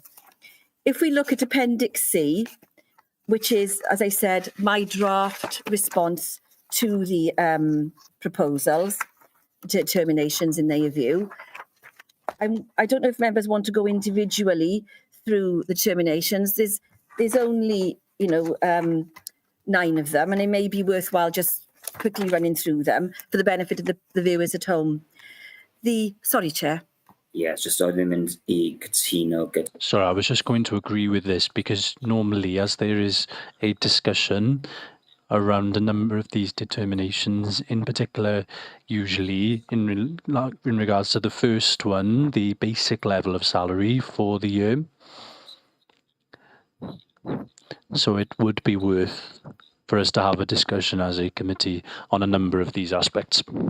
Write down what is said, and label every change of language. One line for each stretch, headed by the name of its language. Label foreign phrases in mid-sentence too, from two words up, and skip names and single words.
English: If we look at Appendix C, which is, as I said, my draft response to the proposals, determinations in their view, I don't know if members want to go individually through the determinations. There's only, 9 of them, and it may be worthwhile just quickly running through them for the benefit of the viewers at home. Sorry, Chair. Yes, just
Welsh: mynd I cytuno gyda.
English: Sorry, I was just going to agree with this because normally, as there is a discussion around a number of these determinations, in particular, usually in regards to the first one, the basic level of salary for the year, So it would be worth for us to have a discussion as a committee on a number of these aspects.